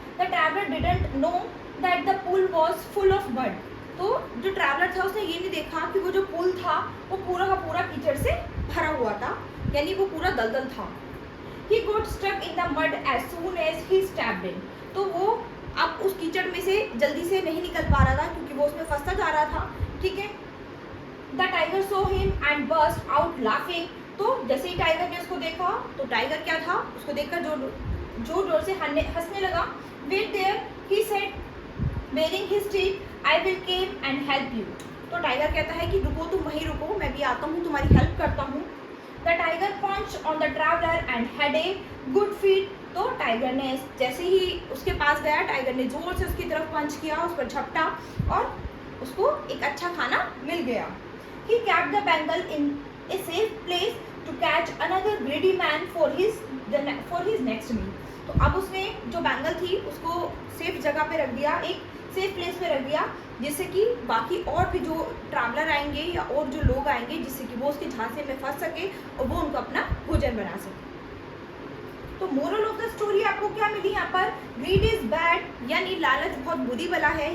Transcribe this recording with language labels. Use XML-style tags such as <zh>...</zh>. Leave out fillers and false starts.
<en>The traveller didn't know that the pool was full of mud.</en> <hi>तो जो traveller था उसने ये नहीं देखा कि वो जो पुल था वो पूरा का पूरा कीचड़ से भरा हुआ था, यानी वो पूरा दलदल था।</hi> <en>He got stuck in the mud as soon as he stepped in.</en> <hi>तो वो अब उस कीचड़ में से जल्दी से नहीं निकल पा रहा था क्योंकि वो उसमें फंसता जा रहा था, ठीक है।</hi> <en>The tiger saw him and burst out laughing.</en> <hi>तो जैसे ही टाइगर ने उसको देखा तो टाइगर क्या था, उसको देखकर जोर से हंसने लगा।</hi> <en>Wait there, he said, baring his teeth, I will came and help you.</en> <hi>तो टाइगर कहता है कि रुको, तुम वहीं रुको, मैं भी आता हूँ, तुम्हारी हेल्प करता हूँ।</hi> <en>The tiger punched on the traveler and had a good feed.</en> <hi>तो टाइगर ने जैसे ही उसके पास गया, टाइगर ने जोर से उसकी तरफ पंच किया, उस पर झपटा और उसको एक अच्छा खाना मिल गया।</hi> <en>He kept the bangle in a safe place to catch another greedy man for his next meal.</en> <hi>तो अब उसने जो बैंगल थी उसको सेफ जगह पे रख दिया, एक सेफ प्लेस पे रख दिया, जिससे कि बाकी और भी जो ट्रैवलर आएंगे या और जो लोग आएंगे, जिससे कि वो उसके झांसे में फंस सके और वो उनको अपना भोजन बना सके। तो मोरल ऑफ द स्टोरी आपको क्या मिली यहाँ पर,</hi> <en>greed is bad,</en> <hi>यानी लालच बहुत बुरी बला है।</hi>